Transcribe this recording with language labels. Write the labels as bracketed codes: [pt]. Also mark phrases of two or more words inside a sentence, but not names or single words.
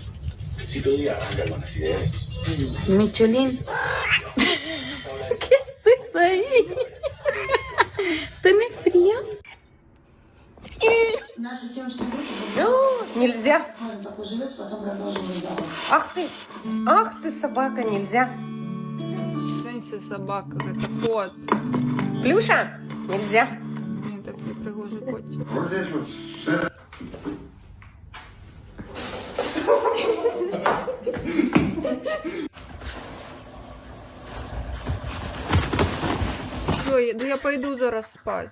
[es] Si todo día arranca buenas ideas. Michelin. ¿Qué haces ahí? ¿Tenés frío? [ru] Нельзя. Ах ты собака, нельзя. [uk] В сенсі собака, це кот. [ru] Плюша, нельзя. [uk] Він такий пригожий котик. [ru] Що, я пойду зараз спать.